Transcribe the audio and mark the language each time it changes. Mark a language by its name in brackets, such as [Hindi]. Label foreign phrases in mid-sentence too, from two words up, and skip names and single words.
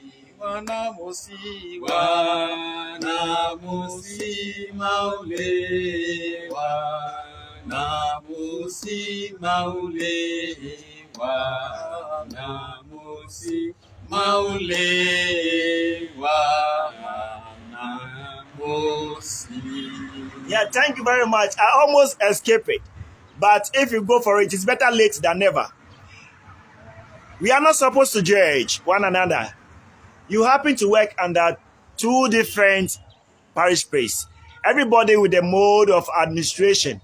[English] Wanamusi, wanamusi maule, wanamusi maule, wanamusi maule, wanamusi. Yeah, thank you very much. I almost escaped it. But if you go for it, it's better late than never. We are not supposed to judge one another. You happen to work under two different parish priests, everybody with a mode of administration.